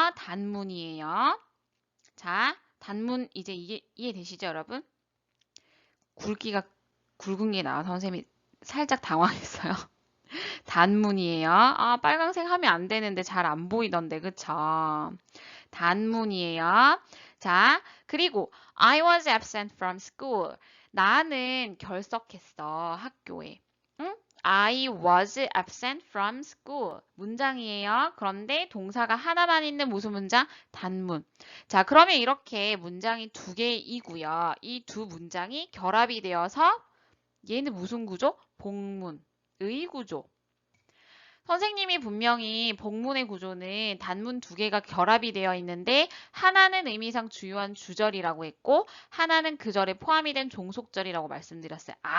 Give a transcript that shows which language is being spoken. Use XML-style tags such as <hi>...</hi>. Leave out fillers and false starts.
<ko>단문이에요. 자, 단문 이제 이게 이해되시죠, 여러분? 굵은 게 나와서 선생님이 살짝 당황했어요. 단문이에요. 빨강색 하면 안 되는데 잘 안 보이던데, 그쵸? 단문이에요. 자, 그리고</ko> <en>I was absent from school.</en> <ko>나는 결석했어, 학교에. 응?</ko> <en>I was absent from school.</en> <ko>문장이에요. 그런데 동사가 하나만 있는 무슨 문장? 단문. 자, 그러면 이렇게 문장이 2개이고요. 이 2 문장이 결합이 되어서 얘는 무슨 구조? 복문의 구조. 선생님이 분명히 복문의 구조는 단문 2개가 결합이 되어 있는데 하나는 의미상 주요한 주절이라고 했고 하나는 그 절에 포함이 된 종속절이라고 말씀드렸어요.</ko>